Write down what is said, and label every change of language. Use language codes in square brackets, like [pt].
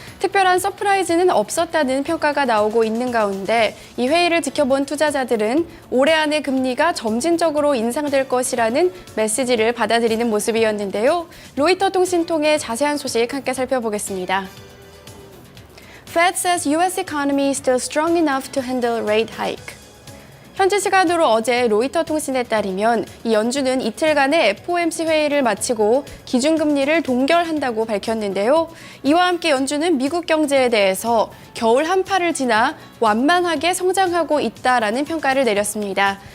[ko] 특별한 서프라이즈는 없었다는 평가가 나오고 있는 가운데 이 회의를 지켜본 투자자들은 올해 안에 금리가 점진적으로 인상될 것이라는 메시지를 받아들이는 모습이었는데요. 로이터 통신 통해 자세한 소식 함께 살펴보겠습니다. [en] Fed says U.S. economy is still strong enough to handle rate hike. [ko] 현지 시간으로 어제 로이터 통신에 따르면 이 연준은 이틀간의 FOMC 회의를 마치고 기준금리를 동결한다고 밝혔는데요. 이와 함께 연준은 미국 경제에 대해서 겨울 한파를 지나 완만하게 성장하고 있다라는 평가를 내렸습니다.